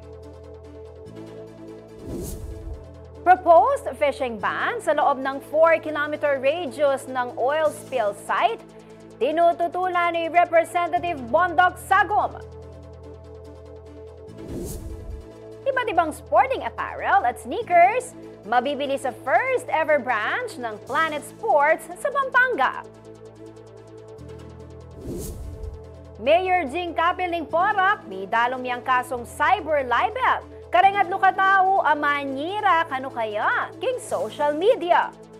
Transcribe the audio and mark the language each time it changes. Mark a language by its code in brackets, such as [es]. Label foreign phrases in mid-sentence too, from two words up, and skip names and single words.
[en] Proposed fishing ban [tl] sa loob ng [en] 4-kilometer radius [tl] ng [en] oil spill site, [tl] tinututulan ni Representative Bondoc Sagom. Iba't ibang [en] sporting apparel [tl] at sneakers, mabibili sa [en] first ever branch [tl] ng Planet Sports sa Pampanga. [pam] Mayor Jing Capiling Porac, may dalom yang kasong [en] cyber libel. [pam] Karengat lukatao, amanyira kanu kaya king [en] social media.